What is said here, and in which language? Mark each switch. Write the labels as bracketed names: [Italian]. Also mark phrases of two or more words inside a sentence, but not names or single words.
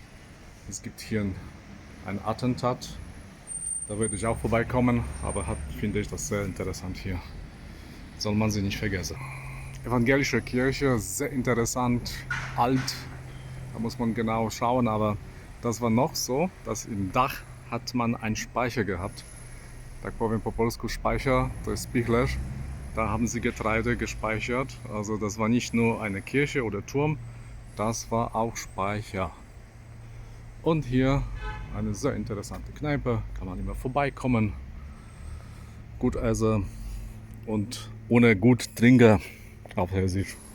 [German] Es gibt hier ein Attentat. Da würde ich auch vorbeikommen, aber finde ich das sehr interessant hier. Soll man sie nicht vergessen. Evangelische Kirche, sehr interessant, alt. Da muss man genau schauen, aber das war noch so, dass im Dach hat man einen Speicher gehabt. [Polish] Tak powiem po polsku Speicher, to jest spichlerz. [German] Da haben sie Getreide gespeichert. Also das war nicht nur eine Kirche oder Turm, das war auch Speicher. Und hier eine sehr interessante Kneipe, kann man immer vorbeikommen. Gut essen und ohne gut trinken auf Hessisch.